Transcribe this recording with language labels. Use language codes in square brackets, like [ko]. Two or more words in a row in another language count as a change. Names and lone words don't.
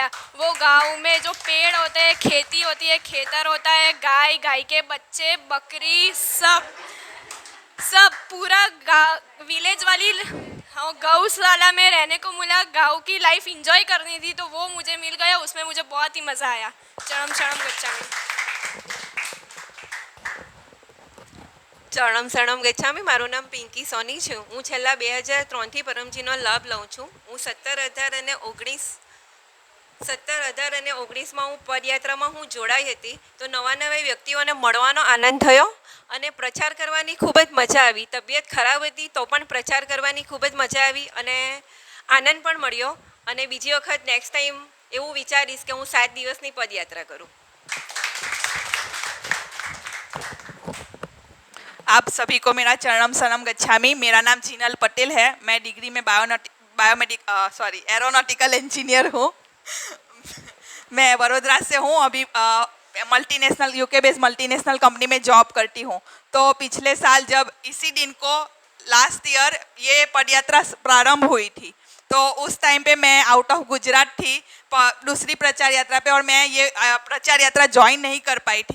[hi] वो गांव में जो पेड़ होते हैं, खेती होती है, खेतर होता है, गाय के बच्चे, बकरी, सब पूरा विलेज वाली गौशाला में रहने को मिला। गांव की [en] life enjoy [hi] करनी थी, तो वो मुझे मिल गया। उसमें मुझे बहुत ही मज़ा आया। [sa] चरणम शरणम गच्छामि। चरणम शरणम गच्छामि। [gu] મારું નામ પિંકી સોની છે। હું છેલ્લા 2003થી પરમજીનો લાભ લઉં છું। હું 17, 18 અને 19માં હું પદયાત્રામાં જોડાઈ હતી। તો નવા વ્યક્તિઓને મળવાનો આનંદ થયો અને પ્રચાર કરવાની ખૂબ જ મજા આવી। તબિયત ખરાબ હતી તો પણ પ્રચાર કરવાની ખૂબ જ મજા આવી અને આનંદ પણ મળ્યો। અને બીજી વખત [en] next time [gu] એવું વિચારીશ કે હું 7 દિવસની પદયાત્રા કરું। [hi] आप सभी को मेरा [sa] चरणम शरणम गच्छामि। [hi] मेरा नाम जीनल पटेल है। मैं डिग्री में [en] aeronautical engineer [hi] हूँ। मैं वडोदरा से हूँ। अभी [en] multinational UK based multinational company [hi] में जॉब करती हूँ। तो पिछले साल जब इसी दिन को [en] last year [hi] ये पदयात्रा प्रारंभ हुई थी, तो उस टाइम पे मैं [en] out of Gujarat [hi] थी दूसरी प्रचार यात्रा पे और मैं ये प्रचार यात्रा ज्वाइन नहीं कर पाई थी।